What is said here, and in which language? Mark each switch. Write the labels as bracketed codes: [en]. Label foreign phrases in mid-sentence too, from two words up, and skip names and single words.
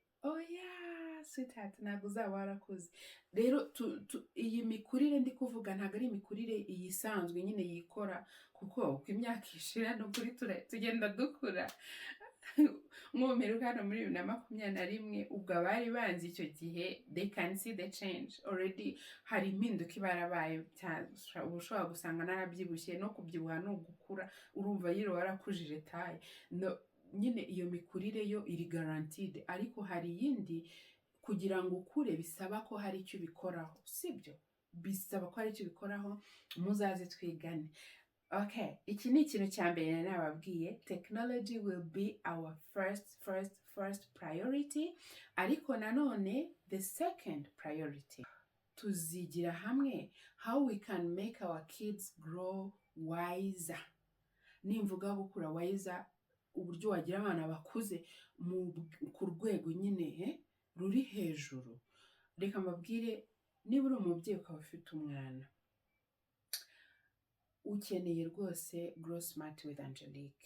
[rw] Oya, sweetheart ntabwo uzaba warakuze. Rero iyi mikurire ndi kuvuga ntabwo ari imikurire iyisanzwe nyine yikora, kuko uko imyaka ishira ni ukuri tugenda dukura. Nk'ubu hano muri 2021 ubwo abari banzi icyo gihe [en] they can see the change already. [rw] Hari impinduka iba yarabaye, uba ushobora gusanga narabyibushye, no kubyibuha ni ugukura, urumva yiro warakujije taye. Nyine iyo mikurire yo iri guaranteed, ariko hari iyindi kugira ngo ukure bisaba ko hari icyo ubikoraho, sibyo? Bisaba ko hari icyo ubikoraho, muzaze twigane. Okay, iki ni ikintu cya mbere nababwiye, [en] technology will be our first priority, [rw] ariko nanone [en] the second priority [rw] tuzigira hamwe [en] how we can make our kids grow wiser. [rw] Nimvuga gukura wiser, uburyo wagira abana bakuze ku rwego nyine ruri hejuru. Reka mbabwire, niba uri umubyeyi ukaba ufite umwana, ukeneye rwose Grow Smart with Angelique.